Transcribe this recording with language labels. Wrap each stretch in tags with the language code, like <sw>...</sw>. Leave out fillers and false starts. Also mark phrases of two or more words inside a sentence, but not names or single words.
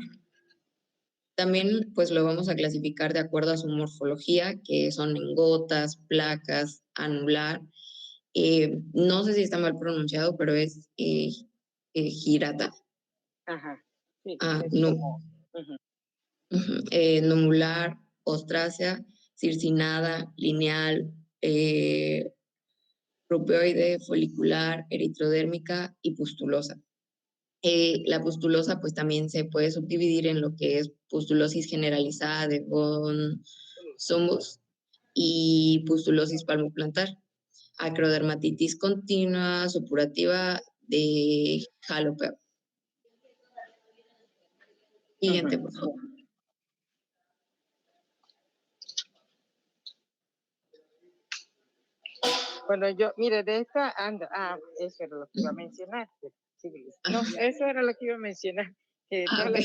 <es>También, pues lo vamos a clasificar de acuerdo a su morfología, que son en gotas, placas, anular. No sé si está mal pronunciado, pero es girata. Ajá, sí, Ah, es no, como, ujú, nomular, ostrácea, circinada, lineal, rubeoide, folicular, eritrodérmica y pustulosa. La pustulosa pues también se puede subdividir en lo que es pustulosis generalizada de von Sombos y pustulosis palmoplantar, acrodermatitis continua supurativa de Hallopea. Siguiente, por ujú. favor. Bueno, yo, mire, de esta anda, eso era lo que iba a mencionar. Sí, no, eso era lo que iba a mencionar, que de todas</es>